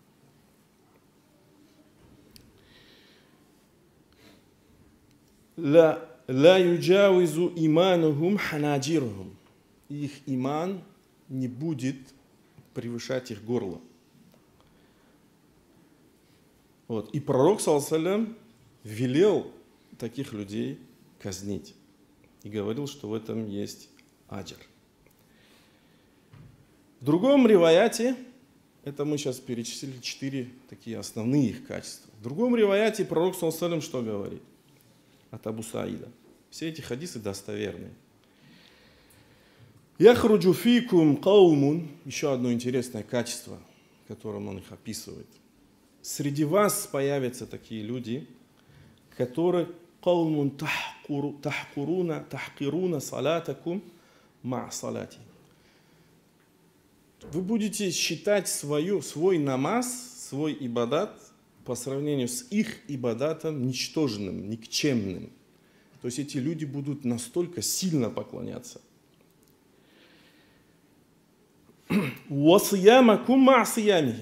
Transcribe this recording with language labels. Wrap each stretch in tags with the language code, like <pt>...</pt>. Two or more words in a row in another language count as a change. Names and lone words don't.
<ar>لا يجاوز إيمانهم حناجرهم.</ar> <ru>Их иман не будет превышать их горло. Вот. И пророк,</ru> <ar>صلى الله عليه وسلم,</ar> <ru>велел таких людей казнить. И говорил, что в этом есть аджр. В другом риваяте, это мы сейчас перечислили 4 такие основные их качества. В другом риваяте пророк,</ru> <ar>صلى الله عليه وسلم,</ar> <ru>что говорит? От Абу Саида. Все эти хадисы достоверные.</ru> <ar>يخرج فيكم قوم.</ar> <ru>Еще одно интересное качество, которым он их описывает. Среди вас появятся такие люди, которые</ru> <ar>قوم تحقرون صلاتكم مع صلاتهم.</ar> <ru>Вы будете считать свой намаз, свой ибадат по сравнению с их ибадатом ничтожным, никчемным. То есть эти люди будут настолько сильно поклоняться</ru> <ar>«وصيامكم مع صيامهم».</ar>